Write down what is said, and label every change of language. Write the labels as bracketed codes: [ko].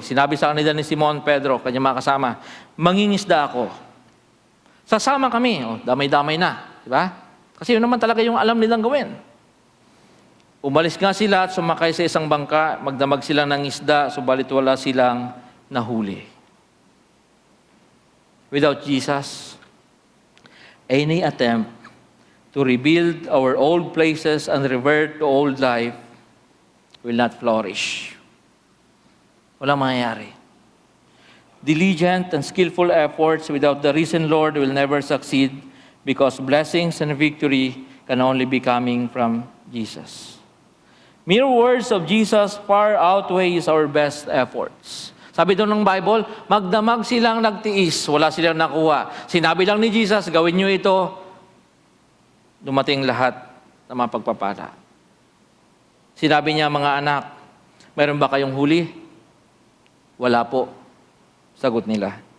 [tl] Sinabi sa kanila ni Simon Pedro, kanyang mga kasama, mangingisda ako. Sasama kami. O, damay-damay na. Diba? Kasi yun naman talaga yung alam nilang gawin. Umalis nga sila at sumakay sa isang bangka, magdamag sila ng isda, subalit wala silang nahuli. [en] Without Jesus, any attempt to rebuild our old places and revert to old life will not flourish. [tl] Walang mangyayari. [en] Diligent and skillful efforts without the risen Lord will never succeed because blessings and victory can only be coming from Jesus. Mere words of Jesus far outweighs our best efforts. [tl] Sabi doon ng Bible, magdamag silang nagtiis, wala silang nakuha. Sinabi lang ni Jesus, gawin nyo ito, dumating lahat ng mga pagpapala. Sinabi niya, mga anak, mayroon ba kayong huli? Wala po. Sagot nila.